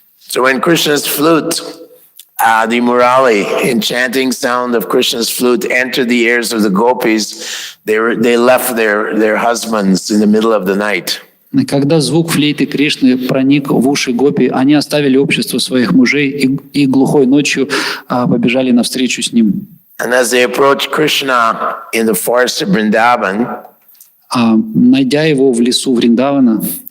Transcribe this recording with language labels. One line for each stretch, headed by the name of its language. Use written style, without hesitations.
English: So when Krishna's flute, the murali, enchanting sound of Krishna's flute, entered the ears of the gopis, they left their husbands in the middle of the night.
Russian: Когда звук флейты Кришны проник в уши гопи, они оставили общество своих мужей и глухой ночью побежали навстречу с ним.
English: And as they approached Krishna in the forest of Vrindavan,
Russian: Найдя его в лесу Вриндавана,